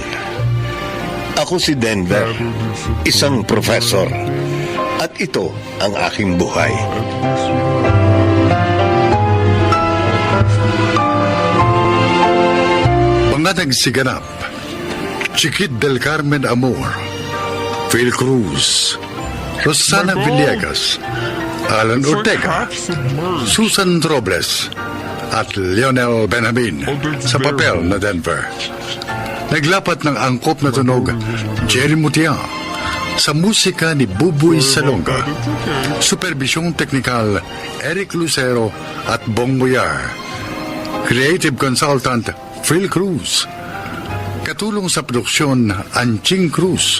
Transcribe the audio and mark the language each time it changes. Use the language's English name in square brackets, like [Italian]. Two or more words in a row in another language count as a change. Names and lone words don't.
[Filipino] Ako si Denver, isang professor. At ito ang aking buhay. Mga nagsiganap, Chiquit del Carmen Amor, Phil Cruz, Rosana Villegas, Alan Ortega, Susan Robles, at Lionel Benjamin sa papel na Denver. Naglapat ng angkop na tunog, Jerry Mutia, sa musika ni Buboy Salonga, supervisyong teknikal, Eric Lucero at Bong Boyar, [English] creative consultant, [Filipino] Phil Cruz, katulong sa produksyon, Anching Cruz.